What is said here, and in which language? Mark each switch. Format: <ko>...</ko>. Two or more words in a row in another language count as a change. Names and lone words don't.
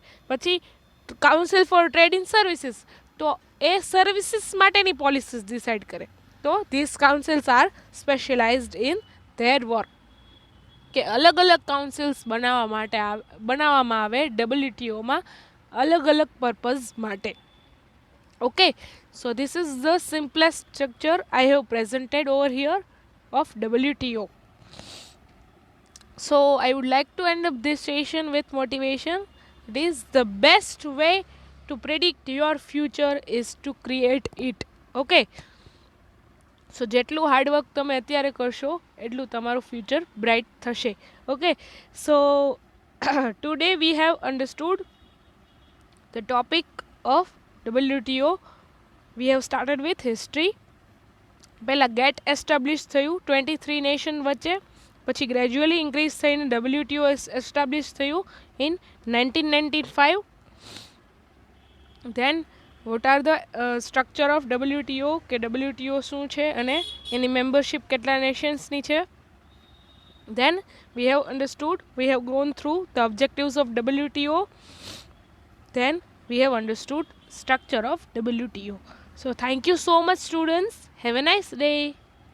<gu>પછી કાઉન્સિલ ફોર ટ્રેડ ઇન સર્વિસીસ, તો એ સર્વિસીસ માટેની</gu> <en>policies decide</en> <gu>કરે.</gu> <en>તો this councils are specialized in their work.</en> <gu>કે અલગ અલગ કાઉન્સિલ્સ બનાવવામાં આવે WTOમાં અલગ અલગ પર્પઝ માટે.</gu> <en>Okay, so this is the simplest structure I have presented over here of WTO. So I would like to end up this session with motivation. It is the best way to predict your future is to create it. Okay, so</en> <gu>જેટલું</gu> <en>hard work</en> <gu>તમે અત્યારે કરશો એટલું તમારું</gu> <en>future bright</en> <gu>થશે.</gu> <en>Okay, so today we have understood the topic of WTO. We have started with history.</en> <gu>પહેલાં ગેટ એસ્ટાબ્લિશ થયું 23 નેશન વચ્ચે, પછી</gu> <en>gradually increase</en> <gu>થઈને WTO એસ્ટાબ્લિશ થયું ઇન 1995.</gu> <en>then what are the structure of WTO,</en> <gu>કે WTO શું છે અને એની મેમ્બરશિપ કેટલા નેશન્સની છે.</gu> <en>Then we have understood, we have gone through the objectives of WTO. Then we have understood structure of WTO. So thank you so much students. Have a nice day.</en>